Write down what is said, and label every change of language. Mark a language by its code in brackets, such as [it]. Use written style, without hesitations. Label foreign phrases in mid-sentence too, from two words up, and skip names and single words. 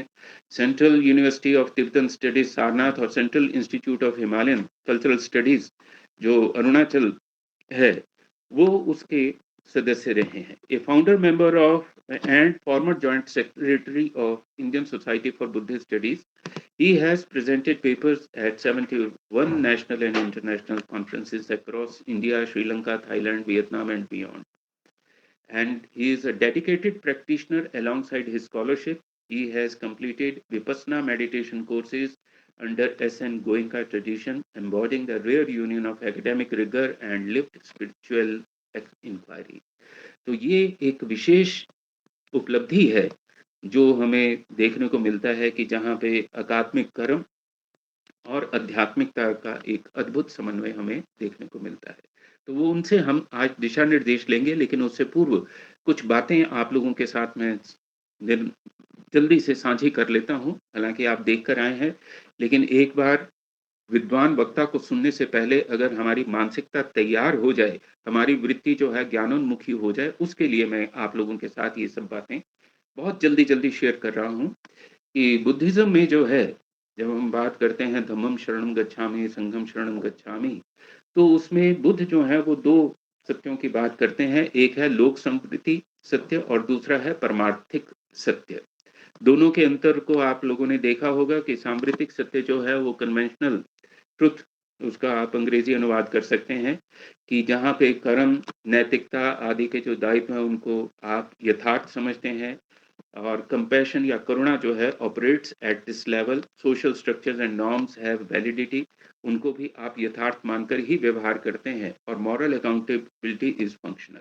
[hi] सेंट्रल यूनिवर्सिटी ऑफ तिब्बतन स्टडीज सारनाथ और सेंट्रल इंस्टीट्यूट ऑफ हिमालयन कल्चरल स्टडीज जो अरुणाचल है, वो उसके सदस्य रहे हैं। [en] A founder member of and former joint secretary of Indian Society for Buddhist Studies. He has presented papers at 71 national and international conferences across India, Sri Lanka, Thailand, Vietnam, and beyond. And he is a dedicated practitioner alongside his scholarship. He has completed Vipassana meditation courses under S.N. Goenka tradition, embodying the rare union of academic rigor and lived spiritual inquiry. [hi] तो ये एक विशेष उपलब्धि है जो हमें देखने को मिलता है कि जहाँ पे अकादमिक कर्म और आध्यात्मिकता का एक अद्भुत समन्वय हमें देखने को मिलता है। तो वो उनसे हम आज दिशा निर्देश लेंगे, लेकिन उससे पूर्व कुछ बातें आप लोगों के साथ मैं निर जल्दी से साझी कर लेता हूँ। हालाँकि आप देख कर आए हैं, लेकिन एक बार विद्वान वक्ता को सुनने से पहले अगर हमारी मानसिकता तैयार हो जाए, हमारी वृत्ति जो है ज्ञानोन्मुखी हो जाए, उसके लिए मैं आप लोगों के साथ ये सब बातें बहुत जल्दी-जल्दी शेयर कर रहा हूँ कि बुद्धिज़्म में जो है, जब हम बात करते हैं [pi] धम्मम शरणं गच्छामि, संघम शरणं गच्छामि, [hi] तो उसमें बुद्ध जो है वो 2 सत्यों की बात करते हैं। एक है लोक संस्कृति सत्य और दूसरा है परमार्थिक सत्य। दोनों के अंतर को आप लोगों ने देखा होगा कि सांप्रतिक सत्य जो है वो [en] conventional truth, [hi] उसका आप अंग्रेजी अनुवाद कर सकते हैं कि जहाँ पे कर्म, नैतिकता आदि के जो दायित्व हैं उनको आप यथार्थ समझते हैं और कंपैशन या करुणा जो है [en] operates at this level, social structures and norms have validity, [hi] उनको भी आप यथार्थ मानकर ही व्यवहार करते हैं और [en] moral accountability is functional.